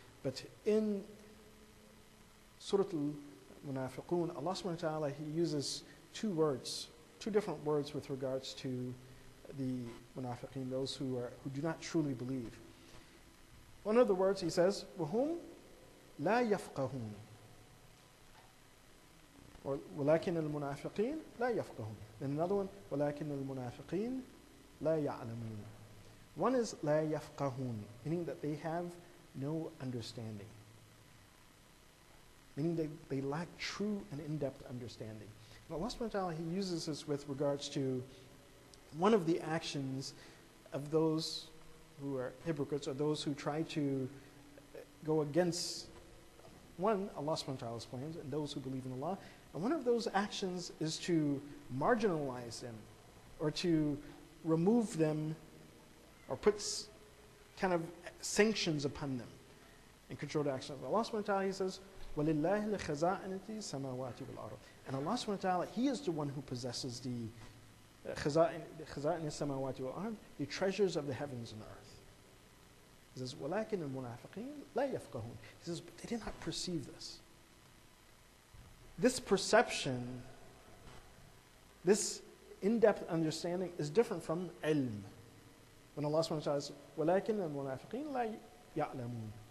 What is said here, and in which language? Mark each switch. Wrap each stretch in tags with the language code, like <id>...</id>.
<en>But in Surah Al-Munafiqun, Allah subhanahu wa ta'ala, He uses two different words with regards to the munafiqeen, those who do not truly believe. One of the words He says,</en> <ar>وَهُمْ لَا يَفْقَهُونَ,</ar> <en>or</en> <ar>وَلَكِنَّ الْمُنَافِقِينَ لَا يَفْقَهُونَ.</ar> <en>Then another one,</en> <ar>وَلَكِنَّ الْمُنَافِقِينَ لَا يَعْلَمُونَ.</ar> <en>One is</en> <ar>لَا يَفْقَهُونَ,</ar> <en>meaning that they have no understanding. Meaning they lack true and in-depth understanding. And Allah subhanahu wa ta'ala, He uses this with regards to one of the actions of those who are hypocrites, or those who try to go against, one, Allah subhanahu wa ta'ala's plans, and those who believe in Allah. And one of those actions is to marginalize them, or to remove them, or put kind of sanctions upon them, and control the actions.</en> <ar>Allah subhanahu wa ta'ala,</ar> <en>He says,</en> <ar>وَلِلَّهِ الْخَزَائِنُ السَّمَاوَاتِ وَالْأَرْضِ.</ar> <en>And Allah subhanahu wa ta'ala, He is the one who possesses the khaza'in</en> <ar>السَّمَاوَاتِ وَالْأَرْضِ,</ar> <en>the treasures of the heavens and earth. He says,</en> <ar>وَلَكِنَّ الْمُنَافِقِينَ لَا يَفْقَهُونَ.</ar> <en>He says, but they did not perceive this. This perception, this in-depth understanding is different from ilm. When Allah subhanahu wa ta'ala says,</en> <ar>وَلَكِنَّ الْمُنَافِقِينَ لَا يَعْلَمُونَ.</ar>